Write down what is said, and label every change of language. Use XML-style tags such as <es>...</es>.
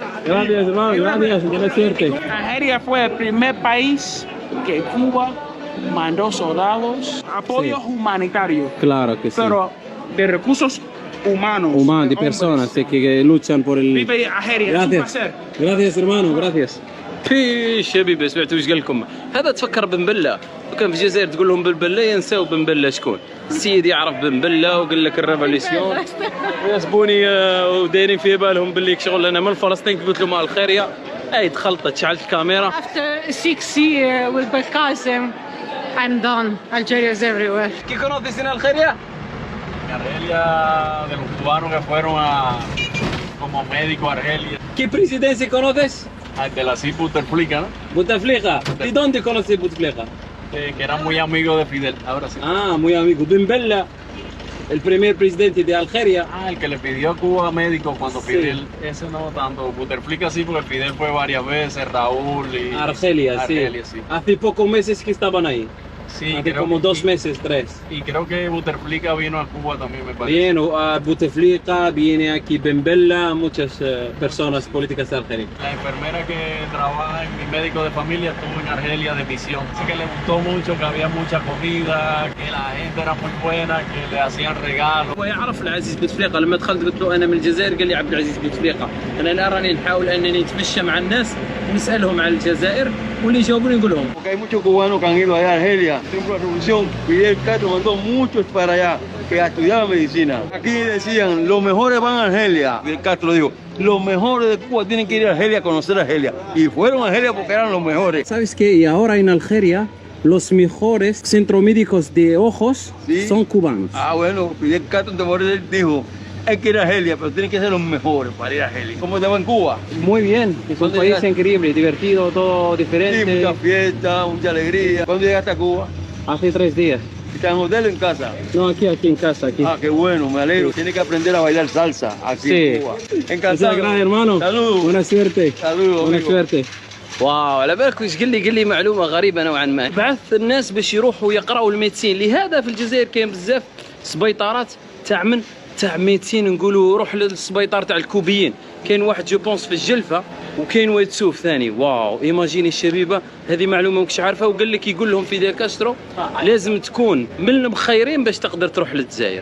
<es>Gracias, hermano. Gracias. Buena suerte. Argelia fue el primer país que Cuba mandó soldados, apoyo humanitario, Claro que sí. pero de recursos humanos. Humanos, de hombres. personas que luchan por el... Vive Argelia, es un Gracias. placer. Gracias hermano, gracias.</es> <ar>فيش حبيبي سمعتوا واش قال لكم؟ هذا تفكر بن بله، وكان في الجزائر تقول لهم بن بله ينساو بن بله شكون؟ السيد يعرف بن بله وقال لك الريفوليسيون يحسبوني ودايرين في بالهم باللي شغل انا من فلسطين قلت لهم الخيريه. اي دخلت شعلت الكاميرا.</ar> <en>After 6 years with Belkacem, I'm done. Algeria is everywhere.</en> <es>¿Qué conoces en Algeria? Argelia, de los cubanos que fueron como médico a Argelia. ¿Qué presidencia conoces? De la Buterflika, ¿no? Bouteflika. ¿Y dónde conoces Bouteflika? Que era muy amigo de Fidel, ahora sí. Ah, muy amigo. Ben Bella, el primer presidente de Algeria. El que le pidió a Cuba médico cuando Sí. Fidel, ese no tanto, Buterflika sí, porque Fidel fue varias veces, Raúl y... Argelia, Argelia, sí. Hace pocos meses que estaban ahí. Sí, Hace como 2 meses, 3. Y creo que Buterflika vino a Cuba también, me parece. Bien, Bouteflika, viene aquí Ben Bella, muchas personas políticas de Algeria. La enfermera que trabaja en mi médico de familia estuvo en Argelia de misión. Así que le gustó mucho, que había mucha comida, que la gente era muy buena, que le hacían regalos.</es> <ar>هو يعرف العزيز بوتفليقه. لما دخلت قلت له انا من الجزائر قال لي عبد العزيز بوتفليقه. انا الان راني نحاول انني نتمشى مع الناس ونسالهم عن الجزائر واللي يجاوبوني نقول لهم.</ar> <es>Porque hay muchos cubanos que han ido allá a Argelia. Siempre la revolución, Fidel Castro mandó muchos para allá que estudiaban medicina. Aquí decían, los mejores van a Argelia. Fidel Castro dijo, los mejores de Cuba tienen que ir a Argelia a conocer a Argelia. Y fueron a Argelia porque eran los mejores. ¿Sabes qué? Y ahora en Algeria los mejores centros médicos de ojos Sí. son cubanos. Bueno, Fidel Castro de Morelos dijo, hay que ir a Argelia, pero tienen que ser los mejores para ir a Argelia. ¿Cómo te va en Cuba? Muy bien, es un país increíble, divertido, todo Sí, diferente. mucha fiesta, mucha alegría. ¿Cuándo llegaste a Cuba? Hace 3 días. ¿Estás en hotel o en casa? No, aquí en casa, aquí. Ah, qué bueno, me alegro. Tienes que aprender a bailar salsa aquí Sí. en Cuba. Encantado. Muchas gracias, hermano. Saludos. Buena suerte. Saludos, Buena amigo. suerte.</es> <ar>واو على بالك ايش قال لي معلومه غريبه نوعا ما. بعث الناس باش يروحوا يقراوا الميدسين، لهذا في الجزائر كاين بزاف سبيطارات تاع ميدسين، نقولوا روح للسبيطار تاع الكوبيين. كاين واحد جو بونس في الجلفه وكاين واد سوف ثاني. واو ايماجيني الشبيبه، هذه معلومه ما كنتش عارفها. وقال لك يقول لهم فيديل كاسترو لازم تكون من المخيرين باش تقدر تروح للجزائر.</ar>